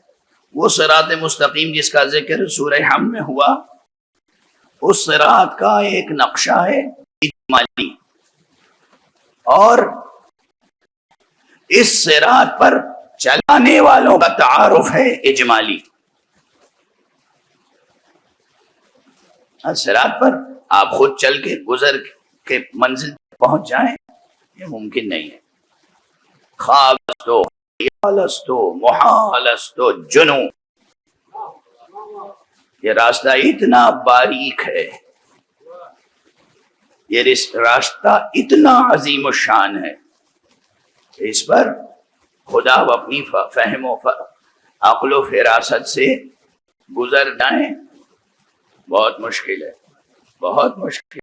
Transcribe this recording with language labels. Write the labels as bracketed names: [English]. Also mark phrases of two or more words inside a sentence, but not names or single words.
[Urdu] وہ صراط مستقیم جس کا ذکر سورہ حم میں ہوا، اس صراط کا ایک نقشہ ہے اجمالی، اور اس صراط پر چلانے والوں کا تعارف ہے اجمالی. صراط پر آپ خود چل کے گزر کے منزل پہنچ جائیں یہ ممکن نہیں ہے. [Persian] خواب است و خیال است و محال است و جنو، [Urdu] یہ راستہ اتنا باریک ہے، یہ راستہ اتنا عظیم الشان ہے کہ اس پر خدا اپنی فہم و عقل و فراست سے گزر جائیں بہت مشکل ہے، بہت مشکل.